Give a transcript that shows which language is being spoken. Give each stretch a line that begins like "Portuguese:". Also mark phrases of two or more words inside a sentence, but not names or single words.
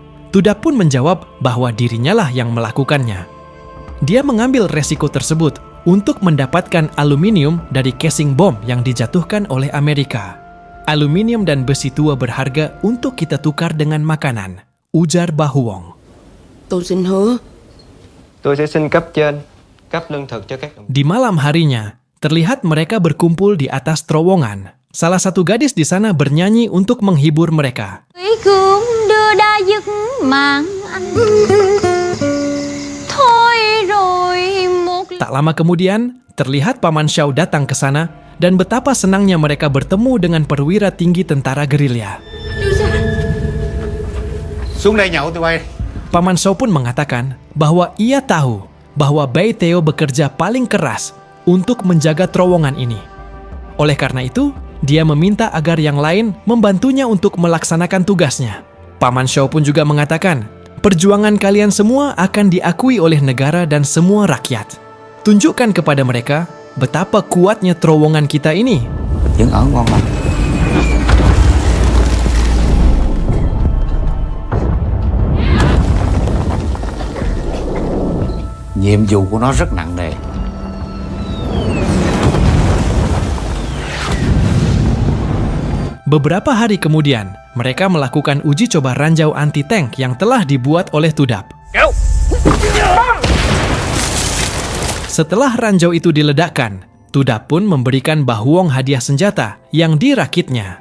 Indonesian: Tudap pun menjawab bahwa dirinya lah yang melakukannya. Dia mengambil resiko tersebut untuk mendapatkan aluminium dari casing bom yang dijatuhkan oleh Amerika. Aluminium dan besi tua berharga untuk kita tukar dengan makanan, ujar Bahuong.
Vietnamese: Tôi xin hứa. Tôi sẽ xin cấp trên cấp lương thực cho các đồng
Indonesian: Di malam harinya, terlihat mereka berkumpul di atas terowongan. Salah satu gadis di sana bernyanyi untuk menghibur mereka.
Vietnamese: Thủy cương đưa đa giấc mang anh. Thôi rồi một
Indonesian: Tak lama kemudian, terlihat Paman Xiao datang ke sana dan betapa senangnya mereka bertemu dengan perwira tinggi tentara gerilya.
Vietnamese: Xuống đây nhậu tụi bay.
Indonesian: Paman Xiao pun mengatakan bahwa ia tahu bahwa Bai Teo bekerja paling keras untuk menjaga terowongan ini. Oleh karena itu, dia meminta agar yang lain membantunya untuk melaksanakan tugasnya. Paman Xiao pun juga mengatakan, perjuangan kalian semua akan diakui oleh negara dan semua rakyat. Tunjukkan kepada mereka betapa kuatnya terowongan kita ini.
Vietnamese: Trứng ớn ngon lắm. Nhiệm vụ của nó rất nặng nề.
Indonesian: Beberapa hari kemudian, mereka melakukan uji coba ranjau anti-tank yang telah dibuat oleh Tudap. Setelah ranjau itu diledakkan, Tudap pun memberikan Bahuong hadiah senjata yang dirakitnya.